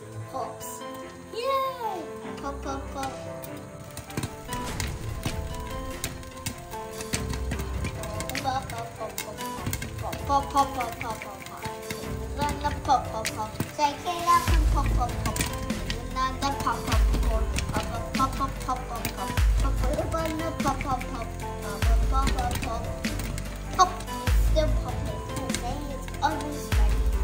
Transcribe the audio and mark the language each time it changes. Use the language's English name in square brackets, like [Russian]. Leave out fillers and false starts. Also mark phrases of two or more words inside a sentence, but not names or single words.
[English] pops. Yay! Pop, pop, pop. Pop, pop, pop, pop, pop, pop, pop, pop, pop, pop, pop. Another pop, pop, pop. Shake it up and pop, pop, pop. Another pop, pop, pop, pop, pop, pop, pop, pop, pop, pop, pop, pop, pop, pop, pop, pop, pop. Pop. Still popping. Okay, it's almost ready.